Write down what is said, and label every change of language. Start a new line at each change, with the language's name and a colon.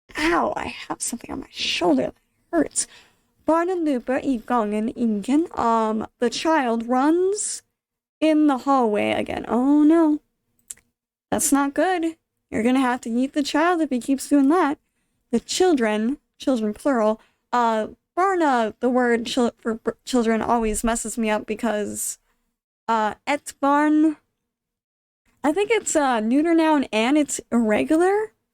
English: Ow, I have something on my shoulder that hurts.
Norwegian: Barna løper I gangen ingen.
English: The child runs in the hallway again. Oh no. That's not good. You're gonna have to eat the child if he keeps doing that. The children plural, Barna, the word for children always messes me up because, et barn, I think it's a neuter noun and it's irregular.